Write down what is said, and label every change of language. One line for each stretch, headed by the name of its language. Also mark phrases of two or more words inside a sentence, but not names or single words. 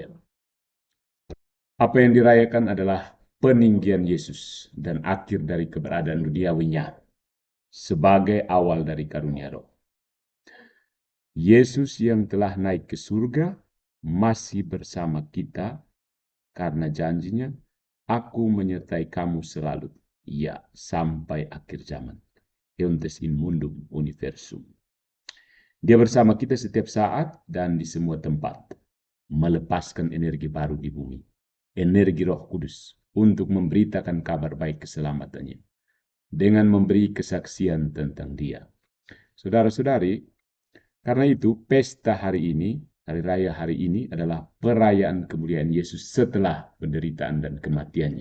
Indonesian: Apa yang dirayakan adalah peninggian Yesus dan akhir dari keberadaan duniawinya sebagai awal dari karunia Roh. Yesus yang telah naik ke surga masih bersama kita karena janjinya, aku menyertai kamu selalu, ya sampai akhir zaman.
Latin: Euntes in mundum universum.
Indonesian: Dia bersama kita setiap saat dan di semua tempat, melepaskan energi baru di bumi. Energi Roh Kudus untuk memberitakan kabar baik keselamatannya dengan memberi kesaksian tentang Dia. Saudara-saudari, karena itu pesta hari ini, hari raya hari ini adalah perayaan kemuliaan Yesus setelah penderitaan dan kematiannya.